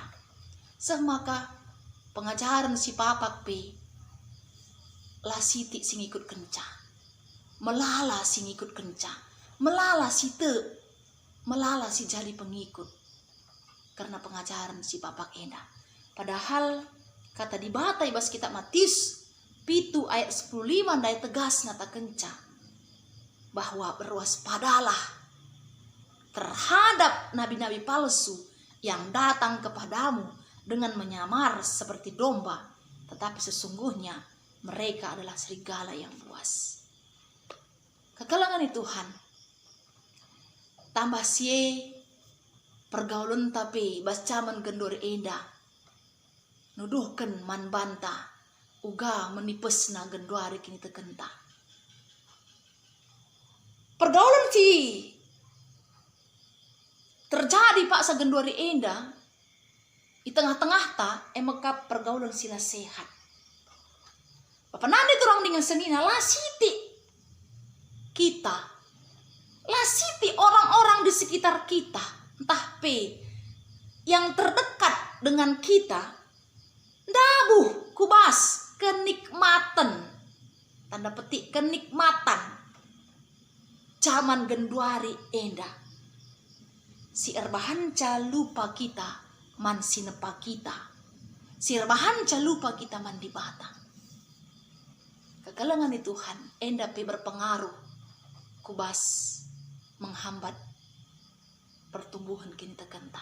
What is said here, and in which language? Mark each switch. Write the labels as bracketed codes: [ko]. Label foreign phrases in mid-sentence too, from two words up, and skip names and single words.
[btx] Semaka pengajaran si papak lah siti sing ikut kenca, melala sing ikut kenca, melala si [id] jadi pengikut karena pengajaran [btx] si papak enda. [id] Padahal [btx] kata di bata ibas kitab Matius 7 ayat 15 daya tegas nata kenca [id] bahwa berwaspadalah terhadap nabi-nabi palsu yang datang kepadamu dengan menyamar seperti domba, tetapi sesungguhnya mereka adalah serigala yang buas. [btx] Kekalangan Tuhan tambah sie pergaulan tapi bas caman gendur enda nuduhkan man banta uga menipesna genduari kini tekenta. Pergaulan si terjadi pak sa genduari enda di tengah-tengah ta emekap pergaulan sila sehat. Papananda turang [id] dengan senina lah siti kita, lah siti orang-orang di sekitar kita, entah yang terdekat dengan kita, [btx] dabuh kubas kenikmatan, [id] tanda petik kenikmatan zaman [btx] genduari enda. Si erbahanca lupa kita man sinepa kita, si erbahanca lupa kita man dibata. Kekalangan Tuhan enda berpengaruh kubas [id] menghambat pertumbuhan [btx] kini tekenta.